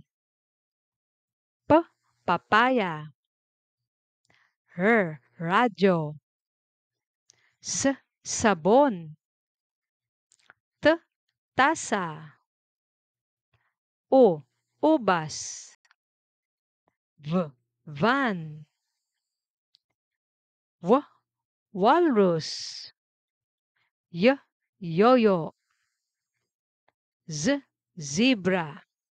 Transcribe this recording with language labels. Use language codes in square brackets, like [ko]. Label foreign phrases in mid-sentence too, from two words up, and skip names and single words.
[tl] P. Papaya. R. Radyo. S. Sabon. T. Tasa. O. Ubas. V. Van. W. Walrus. Y. Yoyo. Z. Zebra.